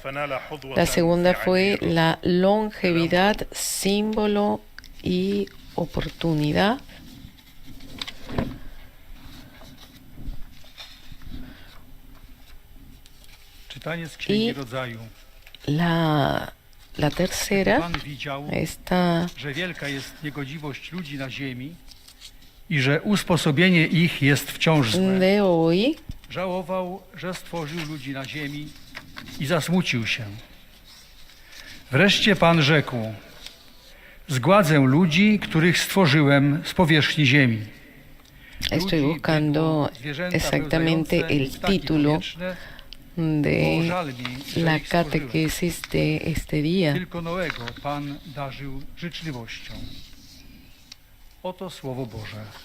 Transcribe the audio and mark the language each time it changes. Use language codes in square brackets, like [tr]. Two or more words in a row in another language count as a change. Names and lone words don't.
[es] La segunda fue la longevidad, símbolo y oportunidad. Y la tercera está [pl] i że usposobienie ich jest wciąż złe. [es] de hoy. [pl] Żałował, że stworzył ludzi na ziemi i zasmucił się. Wreszcie Pan rzekł: zgładzę ludzi, których stworzyłem z powierzchni ziemi. [es] Estoy buscando exactamente el título de la catequesis de este día. [pl] Tylko Noego Pan darzył życzliwością. Oto Słowo Boże.